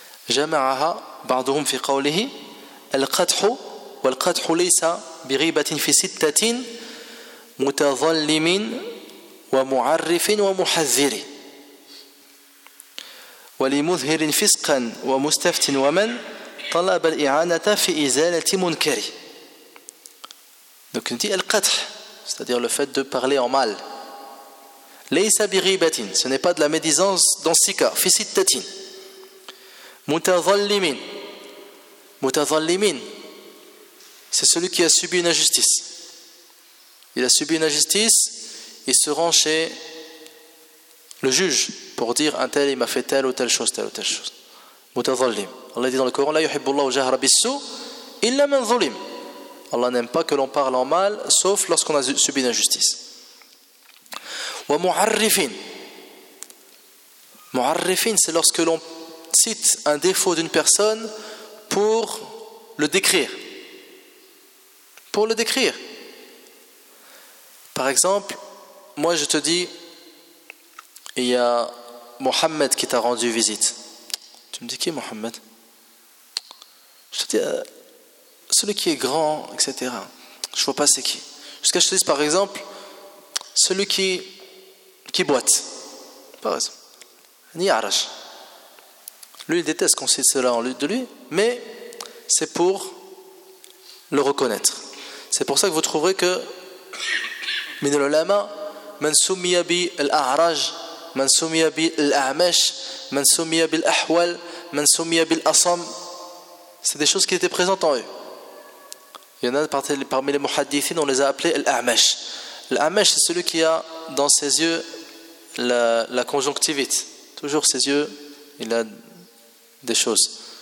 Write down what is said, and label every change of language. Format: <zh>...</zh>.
<ar>جمعها بعضهم في قوله القدح، والقدح ليس بغيبة في ستة متظلم ومعرف ومحذر ولمظهر فسقا ومستفت ومن طلب الإعانة في إزالة منكر.</ar> <fr>Donc on dit القدح, c'est-à-dire le fait de parler en mal.</fr> <ar>ليس بغيبة,</ar> <fr>ce n'est pas de la médisance dans six cas. في ستة متظلم, متظلم c'est celui qui a subi une injustice. Il a subi une injustice, il se rend chez le juge pour dire un tel, il m'a fait telle ou telle chose, telle ou telle chose.</fr> <ar>متظلم.</ar> <fr>Allah dit dans le Coran,</fr> <ar>لا يحب الله جهر بالسوء إلا من ظلم.</ar> <fr>Allah n'aime pas que l'on parle en mal, sauf lorsqu'on a subi une injustice.</fr> <ar>ومعرفين.</ar> <fr>معرفين, c'est lorsque l'on cite un défaut d'une personne pour le décrire. Pour le décrire. Par exemple, moi je te dis, il y a Mohamed qui t'a rendu visite. Tu me dis, qui est Mohamed? Je te dis, celui qui est grand, etc. Je vois pas c'est qui. Jusqu'à ce que je te dise, par exemple, celui qui boite. Par exemple. Ni Arash. Lui, il déteste qu'on cite cela en lutte de lui, mais c'est pour le reconnaître. C'est pour ça que vous trouverez que</fr> <ar>من العلماء من سمي بالأعرج من سمي بالأعمش من سمي بالأحول من سمي بالأصم.</ar> <fr>C'est des choses qui étaient présentes en eux. Il y en a parmi les muhaddithines, on les a appelés l'A'mash. L'A'mash, c'est celui qui a dans ses yeux la conjonctivite. Toujours ses yeux, il a des choses.</fr>